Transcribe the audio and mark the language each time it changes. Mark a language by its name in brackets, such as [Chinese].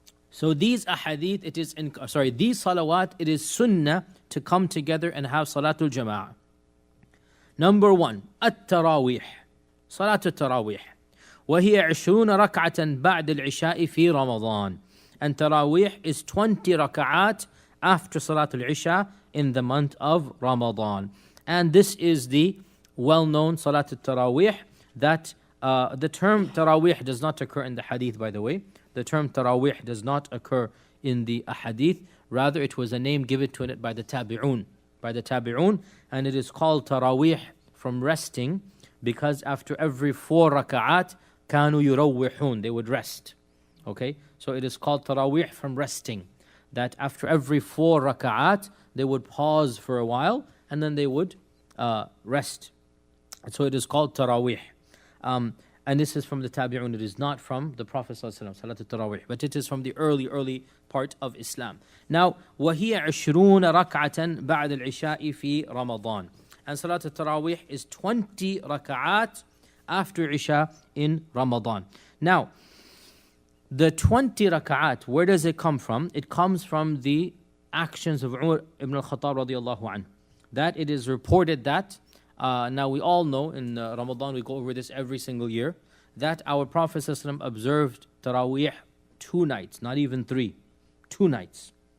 [English] So these ahadith, these salawat, it is sunnah to come together and have salatul jama'ah. Number one, التراويح. [Arabic] صلاة التراويح. وهي 20 ركعة بعد العشاء في رمضان. [English] And Taraweeh is 20 raka'at after Salatul Isha in the month of Ramadan. And this is the well-known Salatul Taraweeh that the term Taraweeh does not occur in the hadith, by the way. The term Taraweeh does not occur in the hadith. Rather, it was a name given to it by the Tabi'un. And it is called Taraweeh from resting, because after every 4 raka'at, [Arabic] كانوا يروحون, [English] they would rest. Okay, so it is called Taraweeh from resting, that after every 4 raka'at they would pause for a while and then they would rest. So it is called Taraweeh. And this is from the Tabi'un, it is not from the Prophet ﷺ, Salat al-Taraweeh, but it is from the early part of Islam. [Arabic] Now, وَهِيَ 20 رَكْعَةً بَعْدَ الْعِشَاءِ فِي رَمَضَان. [English] And Salat al-Taraweeh is 20 raka'at after Isha in Ramadan. Now, the 20 raka'at, where does it come from? It comes from the actions of Umar ibn al-Khattab radiallahu anhu. That it is reported that, now we all know in Ramadan, we go over this every single year, that our Prophet ﷺ observed Taraweeh 2 nights, not even 3, 2 nights.